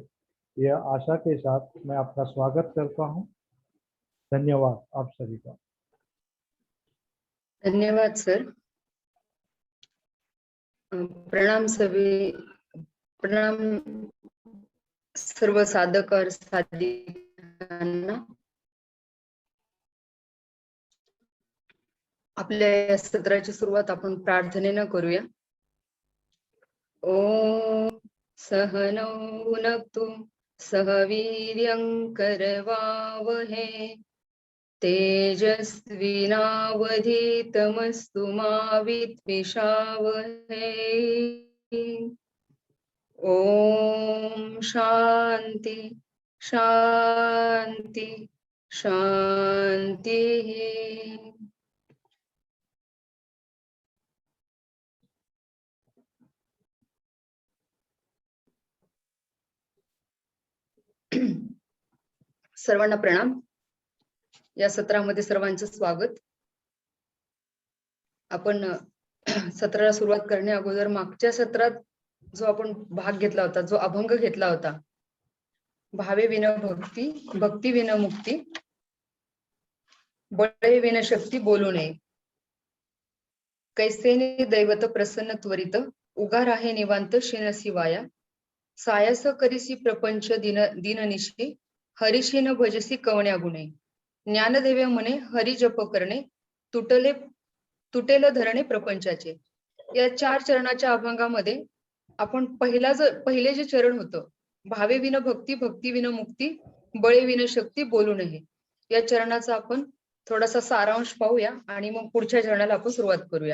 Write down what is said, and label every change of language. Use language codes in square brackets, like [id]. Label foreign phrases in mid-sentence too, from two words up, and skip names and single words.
[hi] यह आशा के साथ मैं आपका स्वागत करता हूँ। धन्यवाद आप सभी का। धन्यवाद सर। प्रणाम सभी, [mr] प्रणाम सर्व साधक और साधिकांना। आपल्या या सत्राची सुरुवात आपण प्रार्थनेनं करूया। [sa] ओम सहनौ भुनक्तु सह वीर्यं करवावहे तेजस्विनावधीतमस्तु मा विद्विषावहे। ओम शांति शांति शांति। [mr] सर्वांना प्रणाम। या सत्रामध्ये सर्वांचं स्वागत। आपण सत्राला सुरुवात करण्या अगोदर मागच्या सत्रात जो आपण भाग घेतला होता, जो अभंग घेतला होता, भावे विन भक्ती भक्ती विन मुक्ती बळे विन शक्ती बोलू नये, कैसेने दैवत प्रसन्न त्वरित उगा राहे निवांत शिनसी वाया, सायस करिसी प्रपंच दीननिशी हरिशी न भजसी कवण्या गुणे, ज्ञानदेवे म्हणे हरि जप करणे तुटेल धरणे प्रपंचाचे। या 4 चरणाच्या अभंगामध्ये आपण पहिले जे चरण होतं, भावे विन भक्ती भक्ती विन मुक्ती बळे विन शक्ती बोलू नये, या चरणाचा आपण थोडासा सारांश पाहूया आणि मग पुढच्या चरणाला आपण सुरुवात करूया।